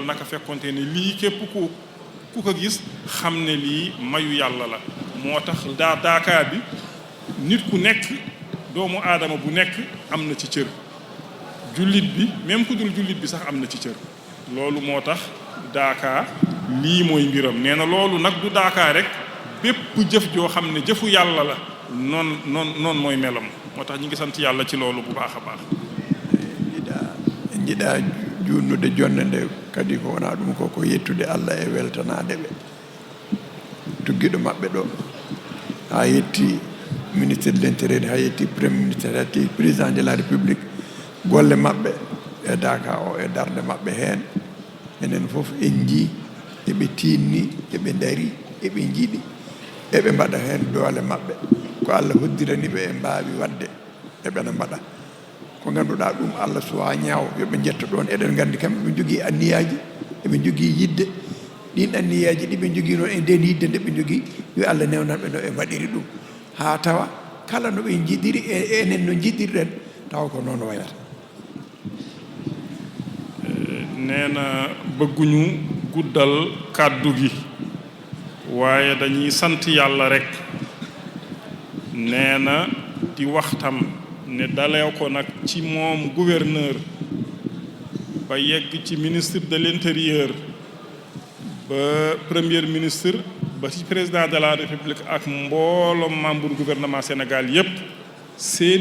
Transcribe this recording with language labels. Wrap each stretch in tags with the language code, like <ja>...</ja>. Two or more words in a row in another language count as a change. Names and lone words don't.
<wo>naka fekkonte ne lii képp ku ko gis xam ne lii mayu yàlla la moo tax Daaka bi nit ku nekk doomu aadama bu nekk am na ci cër jullit bi même ku dul jullit bi sax am na ci cër loolu moo tax Daaka lii mooy mbiram nee na loolu nag du Daaka rek bépp jëf joo xam ne jëfu yàlla la noon mooy melam moo tax ñu ngi sant yàlla ci loolu bu baax a baax</wo> <ff>jiɗa junnude jonde nde kadi ko wona ɗum ko yettude Allah e weltanade ɓe tuggiɗo maɓɓe ɗo ha yetti</ff> <fr>ministre de l'intérieur</fr> <ff>ha yetti</ff> <fr>premier ministre</fr> <ff>ha yetti président</ff> <fr>de la république</fr> <ff>golle maɓɓe e Daaka o e darde maɓɓe heen enen fof en jii eɓe tinni eɓe dari eɓe jiiɗi eɓe mbaɗa heen doole maɓɓe ko Allah hoddirani ɓe e mbaawi wadde eɓena mbaɗa ko ngannduɗaa ɗum Allah suwa ñaaw yoɓe jetta ɗon eɗen nganndi kamɓe ɓe jogii anniyaji eɓe jogii yidde ɗin anniyaji ɗi ɓe jogii noon e nden yidde nde ɓe jogii yo Allah newnan ɓe no ɓe mbaɗiri ɗum haa tawa kala no ɓe jiɗiri enen no jiɗirɗen taw ko noon wayata</ff> <wo>nee na bëgguñu guddal kàddu gi waaye dañuy sant yàlla rekk nee na di waxtam ne dalee ko nag ci moom gouverneur ba yegg ci</wo> <fr>ministre de l'intérieur</fr> <wo>ba</wo> <fr>premier ministre</fr> <wo>ba ci</wo> <fr>président de la république</fr> <wo>ak mbooloom</wo> <fr>membre gouvernement</fr> <wo>Sénégal yépp seen</wo>